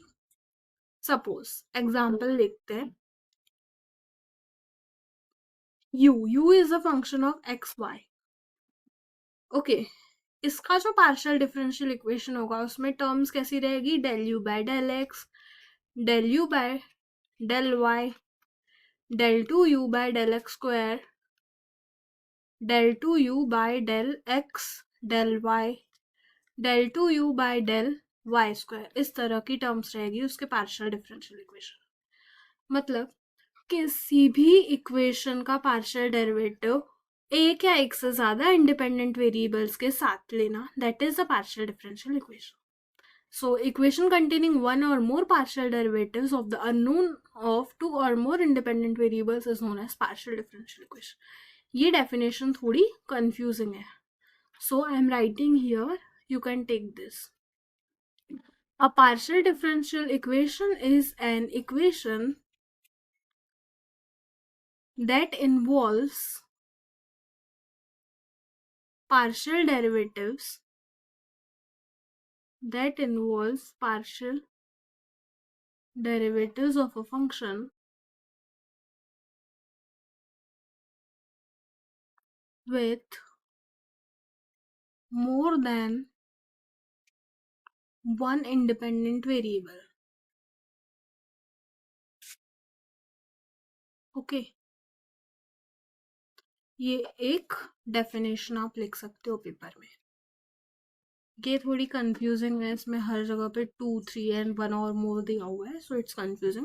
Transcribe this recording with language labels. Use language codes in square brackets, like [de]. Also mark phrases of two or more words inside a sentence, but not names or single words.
[en] suppose example [hi] देखते हैं. [en] u is a function of x y. [hi] ओके, इसका जो [en] partial differential equation [hi] होगा उसमें टर्म्स कैसी रहेगी? [en] del u by del x, del u by del y, del 2u by del x square, del 2u by del x, del y, del 2u by del y square. [hi] इस तरह की टर्म्स रहेगी उसके [en] partial differential equation. [hi] मतलब किसी भी इक्वेशन का [en] partial derivative [hi] एक या एक से ज्यादा [en] independent variables [hi] के साथ लेना, [en] that is the partial differential equation. So, equation containing one or more partial derivatives of the unknown of two or more independent variables is known as partial differential equation. [hi] ये definition थोड़ी confusing है. [en] So, I am writing here, you can take this. A partial differential equation is an equation that involves partial derivatives of a function with more than one independent variable. Okay. [hi] ये एक डेफिनेशन आप लिख सकते हो पेपर में. ये थोड़ी कंफ्यूजिंग है, इसमें हर जगह पे 2, 3 एंड 1 और मोर दिया हुआ है, [en] so it's confusing.